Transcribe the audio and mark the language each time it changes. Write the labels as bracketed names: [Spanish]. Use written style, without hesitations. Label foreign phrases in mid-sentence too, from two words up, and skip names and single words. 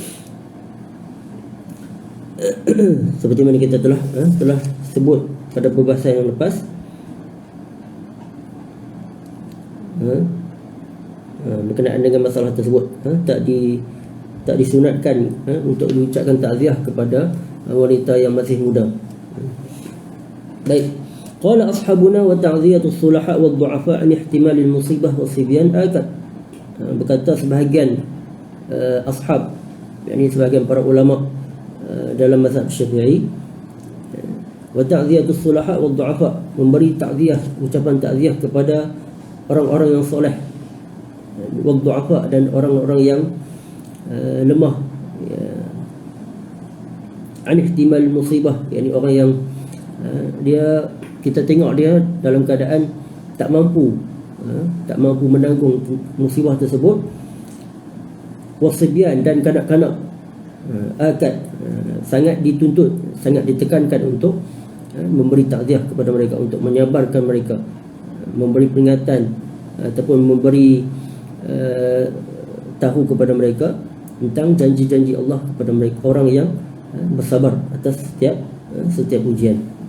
[Malay] Seperti mana kita telah sebut pada perbahasan yang lepas, berkenaan dengan masalah tersebut, tak disunatkan untuk diucapkan takziah kepada wanita yang masih muda. [Arabic] Baik, قال أصحابنا وتعزية الصلحاء والضعفاء عن احتمال المصيبة وصبيان آكد. [Malay] Berkata sebahagian ashab, yakni sebahagian para ulama dalam mazhab Syafi'i, [Arabic] وتعزية الصلحاء والضعفاء, [Malay] memberi takziah, ucapan takziah kepada orang-orang yang soleh, [Arabic] والضعفاء, [Malay] dan orang-orang yang lemah, [Arabic] عن احتمال مصيبة, [Malay] yakni orang yang kita tengok dia dalam keadaan tak mampu menanggung musibah tersebut. Wasibyan, dan kanak-kanak, akad, sangat dituntut, sangat ditekankan untuk memberi takziah kepada mereka, untuk menyabarkan mereka, memberi peringatan ataupun memberi tahu kepada mereka tentang janji-janji Allah kepada mereka, orang yang bersabar atas setiap ujian.